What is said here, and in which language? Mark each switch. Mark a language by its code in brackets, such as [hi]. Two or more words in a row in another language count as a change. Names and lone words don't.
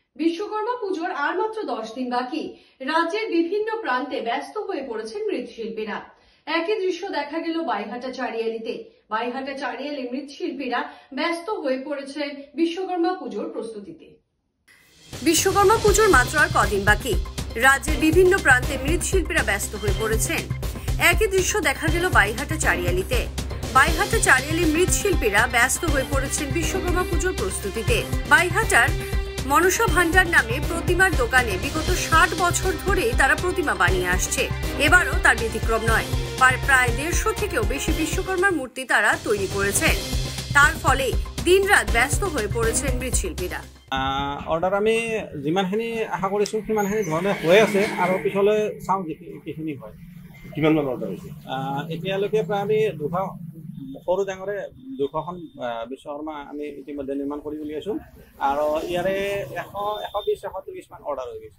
[bn] বিশ্বকর্মা পুজোর আর মাত্র 10 দিন বাকি। রাজ্যের বিভিন্ন প্রান্তে ব্যস্ত হয়ে পড়েছেন মৃৎশিল্পীরা। একই দৃশ্য দেখা গেল বাইহাটা চারিয়ালিতে। বাইহাটা চারিয়ালি মৃৎশিল্পীরা ব্যস্ত হয়ে পড়েছেন বিশ্বকর্মা পুজোর প্রস্তুতিতে। বিশ্বকর্মা পুজোর মাত্র আর কদিন বাকি। রাজ্যের বিভিন্ন প্রান্তে মৃৎশিল্পীরা ব্যস্ত হয়ে পড়েছেন। একই দৃশ্য দেখা গেল বাইহাটা চারিয়ালিতে। বাইহাটা চারিয়ালি মৃৎশিল্পীরা ব্যস্ত হয়ে পড়েছেন বিশ্বকর্মা পুজোর প্রস্তুতিতে। বাইহাটার মনসা ভান্ডার নামে প্রতিমার দোকানে বিগত 60 বছর ধরে তারা প্রতিমা বানিয়ে আসছে। এবারও তার ব্যতিক্রম নয়। প্রায় 150 থেকেও বেশি বিশ্বকর্মার মূর্তি তারা তৈরি করেছেন। তার ফলে দিনরাত ব্যস্ত হয়ে পড়েছেন মৃৎশিল্পীরা। [as] অর্ডার আমি যিমানখিনি আশা কৰিছোঁ সিমানখিনি ধৰণে হৈ আছে আৰু পিছলৈ চাওঁ কিখিনি হয়। কিমান মান অৰ্ডাৰ হৈছে? এতিয়ালৈকে প্ৰায় আমি 200 সৰু ডাঙৰে 200খন বিশ্বকৰ্মা আমি ইতিমধ্যে নিৰ্মাণ কৰি উলিয়াইছোঁ আৰু ইয়াৰে 120-130 মান অৰ্ডাৰ হৈ গৈছে।